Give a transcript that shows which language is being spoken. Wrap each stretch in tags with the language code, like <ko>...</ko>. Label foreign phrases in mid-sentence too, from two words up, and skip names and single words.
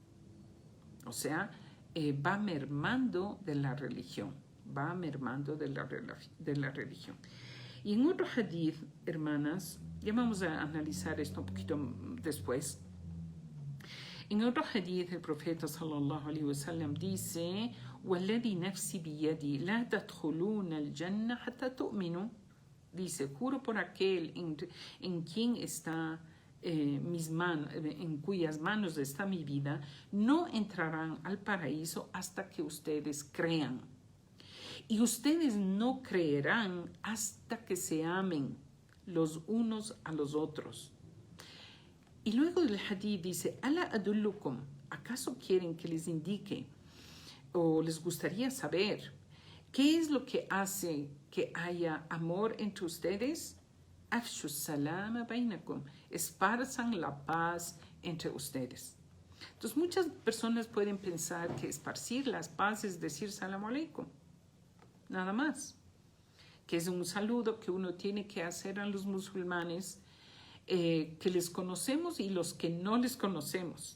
<es>O sea, va mermando de la religión, va mermando de la religión. Y en otro hadith, hermanas, ya vamos a analizar esto un poquito después. En otro hadith, el profeta</es> <ar>صلى الله عليه وسلم</ar> <es>dice,</es> <ar>وَالَّذِي نَفْسِ بِيَدِي لَا تَدْخُلُونَ الْجَنَّةَ حَتَّى تُؤْمِنُوا.</ar> <es>Dice, juro por aquel en quien está mis manos, en cuyas manos está mi vida, no entrarán al paraíso hasta que ustedes crean. Y ustedes no creerán hasta que se amen los unos a los otros. Y luego el hadith dice,</es> <ar>ألا أدلكم,</ar> <es>¿acaso quieren que les indique o les gustaría saber qué es lo que hace que haya amor entre ustedes?</es> <ar>أفشوا السلام بينكم,</ar> <es>esparzan la paz entre ustedes. Entonces muchas personas pueden pensar que esparcir la paz es decir</es> <ar>السلام عليكم,</ar> <es>nada más, que es un saludo que uno tiene que hacer a los musulmanes que les conocemos y los que no les conocemos.</es>